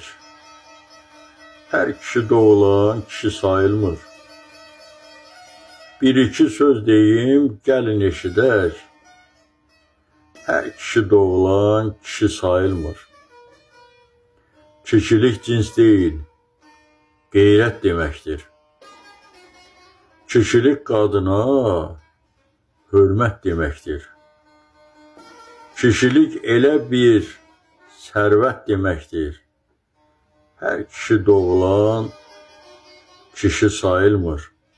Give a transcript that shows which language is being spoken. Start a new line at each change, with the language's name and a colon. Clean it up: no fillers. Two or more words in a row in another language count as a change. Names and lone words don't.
Azerbaijani: Her kişi doğulan kişi sayılmır. Bir iki söz deyim, gelin eşidək. Her kişi doğulan kişi sayılmır. Kişilik cins değil, qeyrət deməkdir. Kişilik qadına hörmət deməkdir. Kişilik elə bir sərvət deməkdir. Hər kişi doğulan kişi sayılmır.